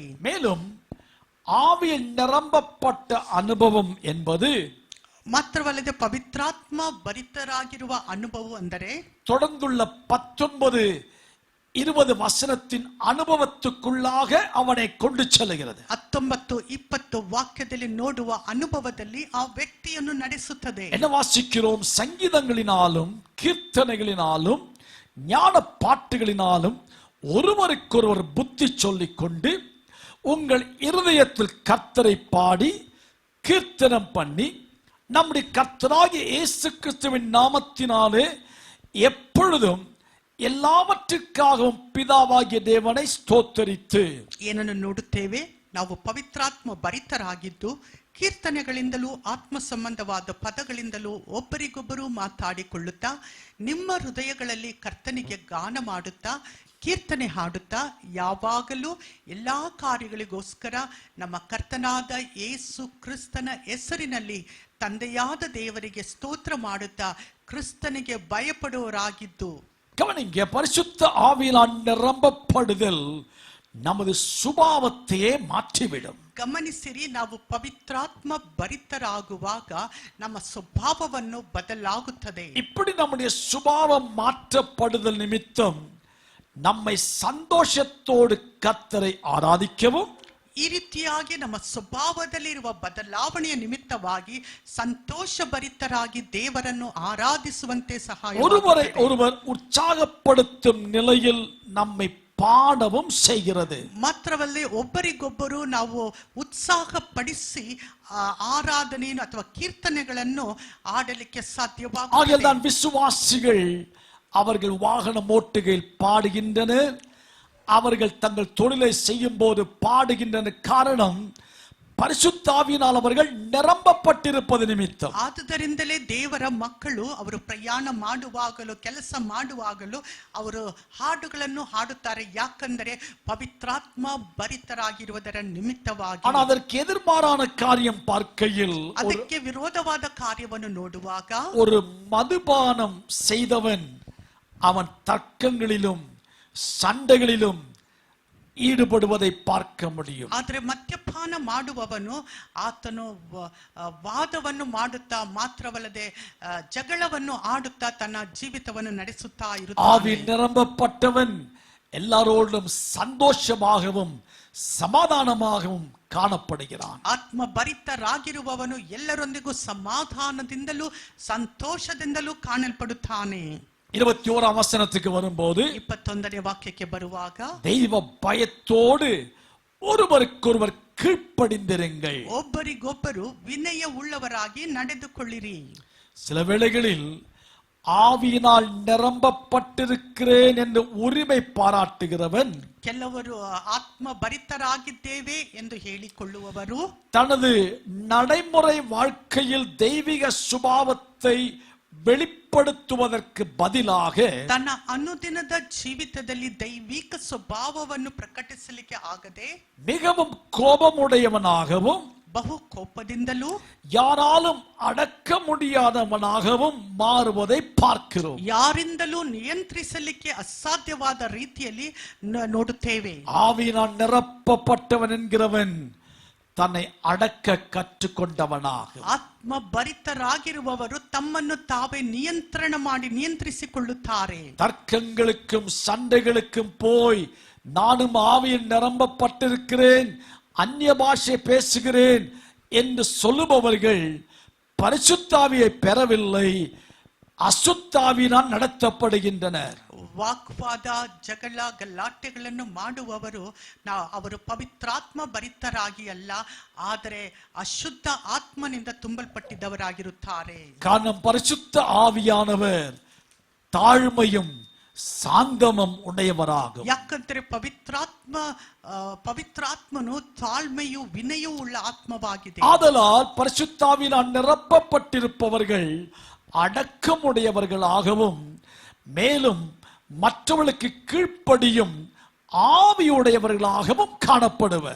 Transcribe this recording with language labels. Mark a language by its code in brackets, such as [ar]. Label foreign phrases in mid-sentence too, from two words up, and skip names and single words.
[ta] மேலும் ஆவியில் நிரம்பப்பட்ட அனுபவம் என்பது [kn] ಮಾತ್ರವಲ್ಲದೆ ಪವಿತ್ರಾತ್ಮ ಭರಿತರಾಗಿರುವ ಅನುಭವ ಅಂದರೆ [ta] தொடர்ந்துள்ள 19-20 வசனத்தின் அனுபவத்துக்குள்ளாக அவனை கொண்டு செல்கிறது. [kn] 19-20 ವಾಕ್ಯದಲ್ಲಿ ನೋಡುವ ಅನುಭವದಲ್ಲಿ ಆ ವ್ಯಕ್ತಿಯನ್ನು ನಡೆಸುತ್ತದೆ. [ta] என்ன வாசிக்கிறோம்? சங்கீதங்களினாலும் கீர்த்தனைகளினாலும் ஞான பாட்டுகளினாலும் ஒருவருக்கொருவர் புத்தி சொல்லிக் கொண்டு உங்கள் இருதயத்தில் கர்த்தரை பாடி கீர்த்தனம் பண்ணி நம்முடைய கர்த்தராகிய இயேசு கிறிஸ்துவின் நாமத்தினாலே எப்பொழுதும் எல்லாவற்றிற்காகவும் பிதாவாகிய தேவனை ಸ್ತೋತ್ತರಿத்து [kn] ಏನನ್ನು ನೋಡುತ್ತೇವೆ, ನಾವು ಪವಿತ್ರಾತ್ಮ ಭರಿತರಾಗಿದ್ದು ಕೀರ್ತನೆಗಳಿಂದಲೂ ಆತ್ಮ ಸಂಬಂಧವಾದ ಪದಗಳಿಂದಲೂ ಒಬ್ಬರಿಗೊಬ್ಬರು ಮಾತಾಡಿಕೊಳ್ಳುತ್ತಾ ನಿಮ್ಮ ಹೃದಯಗಳಲ್ಲಿ ಕರ್ತನಿಗೆ ಗಾನ ಮಾಡುತ್ತಾ ಕೀರ್ತನೆ ಹಾಡುತ್ತಾ ಯಾವಾಗಲೂ ಎಲ್ಲಾ ಕಾರ್ಯಗಳಿಗೋಸ್ಕರ ನಮ್ಮ ಕರ್ತನಾದ ಯೇಸು ಕ್ರಿಸ್ತನ ಹೆಸರಿನಲ್ಲಿ ತಂದೆಯಾದ ದೇವರಿಗೆ ಸ್ತೋತ್ರ ಮಾಡುತ್ತಾ ಕ್ರಿಸ್ತನಿಗೆ ಭಯಪಡುವವರಾಗಿದ್ದು. [ta] கவனிங்க, பரிசுத்த ஆவியினால் நிரம்பப்படுதல் நமது சுபாவத்தையே மாற்றிவிடும். [kn] ಗಮನಿಸಿರಿ, ನಾವು ಪವಿತ್ರಾತ್ಮ ಭರಿತರಾಗುವಾಗ ನಮ್ಮ ಸ್ವಭಾವವನ್ನು ಬದಲಾಗುತ್ತದೆ. [ta] இப்படி நம்முடைய சுபாவம் மாற்றப்படுதல் நிமித்தம் நம்மை சந்தோஷத்தோடு கர்த்தரை ஆராதிக்கவும், [kn] ಈ ರೀತಿಯಾಗಿ ನಮ್ಮ ಸ್ವಭಾವದಲ್ಲಿರುವ ಬದಲಾವಣೆಯ ನಿಮಿತ್ತವಾಗಿ ಸಂತೋಷ ಭರಿತರಾಗಿ ದೇವರನ್ನು ಆರಾಧಿಸುವಂತೆ ಸಹಾಯ [ta] ஒருவரை ஒருவர் உற்சாகப்படுத்தும் நிலையில் நம்மை பாடவும் செய்கிறது. [kn] ಮಾತ್ರವಲ್ಲೇ ಒಬ್ಬರಿಗೊಬ್ಬರು ನಾವು ಉತ್ಸಾಹಪಡಿಸಿ ಆರಾಧನೆಯನ್ನು ಅಥವಾ ಕೀರ್ತನೆಗಳನ್ನು ಆಡಲಿಕ್ಕೆ ಸಾಧ್ಯವಾಗುತ್ತದೆ. [ta] ஆகையால் விசுவாசிகள் அவர்கள் வாகனம் ஓட்டுகையில் பாடுகின்றனர், அவர்கள் தங்கள் தொழிலை செய்யும் போது பாடுகின்றன. காரணம், பரிசுத்த ஆவியினால் அவர்கள் நிரம்பப்பட்டிருப்பது நிமித்தம். [kn] ಆದುದರಿಂದಲೇ ದೇವರ ಮಕ್ಕಳು ಅವರು ಪ್ರಯಾಣ ಮಾಡುವಾಗಲೂ ಕೆಲಸ ಮಾಡುವಾಗಲೂ ಅವರು ಹಾಡುಗಳನ್ನು ಹಾಡುತ್ತಾರೆ, ಯಾಕಂದರೆ ಪವಿತ್ರಾತ್ಮ ಭರಿತರಾಗಿರುವುದರ ನಿಮಿತ್ತವಾಗಿ. [ta] ஆனால் அதற்கு எதிர்மாறான காரியம் பார்க்கையில், [kn] ಅದಕ್ಕೆ ವಿರೋಧವಾದ ಕಾರ್ಯವನ್ನು ನೋಡುವಾಗ [ta] ஒரு மதுபானம் செய்தவன் அவன் தர்க்கங்களிலும் சண்டைகளிலும் ஈடுபடுவதை பார்க்க முடியும். [kn] ಆದರೆ ಮದ್ಯಪಾನ ಮಾಡುವವನು ಆತನು ವಾದವನ್ನು ಮಾಡುತ್ತಾ ಮಾತ್ರವಲ್ಲದೆ ಜಗಳವನ್ನು ಆಡುತ್ತಾ ತನ್ನ ಜೀವಿತವನ್ನು ನಡೆಸುತ್ತಾ ಇರುತ್ತಾನೆ. [ta] ஆவி நிரம்பப்பட்டவன் எல்லாரோடும் சந்தோஷமாகவும் சமாதானமாகவும் காணப்படுகிறான். [kn] ಆತ್ಮ ಭರಿತರಾಗಿರುವವನು ಎಲ್ಲರೊಂದಿಗೂ ಸಮಾಧಾನದಿಂದಲೂ ಸಂತೋಷದಿಂದಲೂ ಕಾಣಲ್ಪಡುತ್ತಾನೆ. [ta] 21 வசனத்துக்கு வரும்போது [kn] 21ನೇ ವಾಕ್ಯಕ್ಕೆ ಬರುವಾಗ, [ta] தெய்வ பயத்தோடு ஒருவருக்கொருவர் கீழ்ப்படிந்திருங்கள். [kn] ಒಬ್ಬರಿಗೊಬ್ಬರು ವಿನಯ ಉಳ್ಳವರಾಗಿ ನಡೆದುಕೊಳ್ಳಿರಿ. [ta] சில வேளைகளில் ஆவியினால் நிரம்பப்பட்டிருக்கிறேன் என்று உரிமை பாராட்டுகிறவன், [kn] ಕೆಲವರು ಆತ್ಮ ಭರಿತರಾಗಿದ್ದೇವೆ ಎಂದು ಹೇಳಿಕೊಳ್ಳುವವರು [ta] தனது நடைமுறை வாழ்க்கையில் தெய்வீக சுபாவத்தை வெளிப்படுத்துவதற்கு பதிலாக [kn] ತನ್ನ ಅನುದಿನದ ಜೀವಿತದಲ್ಲಿ ದೈವಿಕ ಸ್ವಭಾವವನ್ನು ಪ್ರಕಟಿಸಲಿಕ್ಕೆ ಆಗದೆ [ta] மிகவும் கோபமுடையவனாகவும் [kn] ಬಹು ಕೋಪದಿಂದಲೂ [ta] யாராலும் அடக்க முடியாதவனாகவும் மாறுவதை பார்க்கிறோம். [kn] ಯಾರಿಂದಲೂ ನಿಯಂತ್ರಿಸಲಿಕ್ಕೆ ಅಸಾಧ್ಯವಾದ ರೀತಿಯಲ್ಲಿ ನೋಡುತ್ತೇವೆ. [ta] ஆவியினால் நிரப்பப்பட்டவன் என்கிறவன் தன்னை அடக்க கற்றுக்கொண்டவனாக, [kn] ಆತ್ಮ ಭರಿತರಾಗಿರುವವರು ತಮ್ಮನ್ನು ತಾವೇ ನಿಯಂತ್ರಿಸಿಕೊಳ್ಳುತ್ತಾರೆ. [ta] தர்க்கங்களுக்கும் சண்டைகளுக்கும் போய் நானும் ஆவியில் நிரம்பப்பட்டிருக்கிறேன், அந்நிய பாஷை பேசுகிறேன் என்று சொல்லுபவர்கள் பரிசுத்தாவியை பெறவில்லை, அசுத்தாவினால் நடத்தப்படுகின்றனர். [kn] ವಾಗ್ವಾದ, ಜಗಳ, ಗಲಾಟೆಗಳನ್ನು ಮಾಡುವವರು ಅವರು ಪವಿತ್ರಾತ್ಮ ಭರಿತರಾಗಿ ಅಲ್ಲ, ಆದರೆ ಅಶುದ್ಧ ಆತ್ಮನಿಂದ ತುಂಬಲ್ಪಟ್ಟಿದ್ದವರಾಗಿರುತ್ತಾರೆ. [ta] காரணம், பரிசுத்த ஆவியானவர் தாழ்மையும் சாந்தமும் உடையவராகும். [kn] ಯಾಕಂದ್ರೆ ಪವಿತ್ರಾತ್ಮನು ತಾಳ್ಮೆಯು ವಿನಯವೂ ಉಳ್ಳ ಆತ್ಮವಾಗಿದೆ. [ta] ஆதலால் பரிசுத்தாவினால் நிரப்பப்பட்டிருப்பவர்கள் அடக்கமுடையவர்களாகவும் மேலும் மற்றவர்களுக்கு கீழ்ப்படியும் ஆவியுடையவர்களாகவும் காணப்படுவர்.